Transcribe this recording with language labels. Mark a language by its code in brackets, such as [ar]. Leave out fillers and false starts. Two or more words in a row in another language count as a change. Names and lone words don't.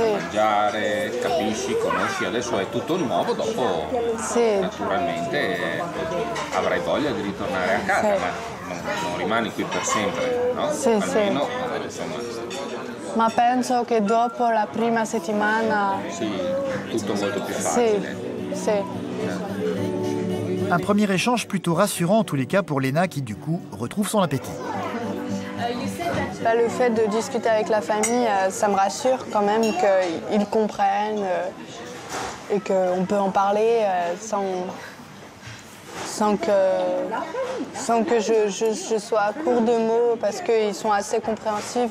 [it] Mangiare, capisci, conosci, adesso è tutto nuovo, dopo naturalmente avrai voglia di ritornare a casa, ma non rimani qui per sempre, no? Almeno, insomma. Ma penso che dopo la prima settimana... Sì, tutto molto più facile. Sì. [fr] Un premier échange plutôt rassurant en tous les cas pour Lena qui du coup retrouve son appétit. Là, le fait de discuter avec la famille, ça me rassure quand même qu'ils comprennent et qu'on peut en parler sans que je sois à court de mots parce qu'ils sont assez compréhensifs.